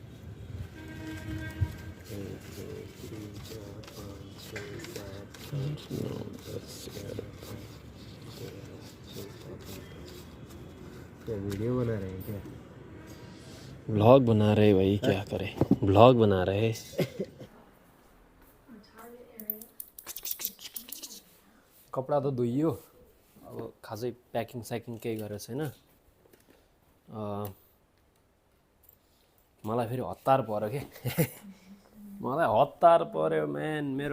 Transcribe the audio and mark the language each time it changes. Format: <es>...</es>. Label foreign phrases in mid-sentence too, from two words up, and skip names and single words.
<hi>क्या वीडियो बना रहे हैं क्या? व्लॉग बना रहे भाई, क्या करे, व्लॉग बना रहे।</hi> <ne>कपडा त धोइयो, अब खासै प्याकिङ स्याकिङ केही गरेको छैन। मलाई फेरि हतार पर्यो के। मलाई हतार पर्यो म्यान मेरो।</ne>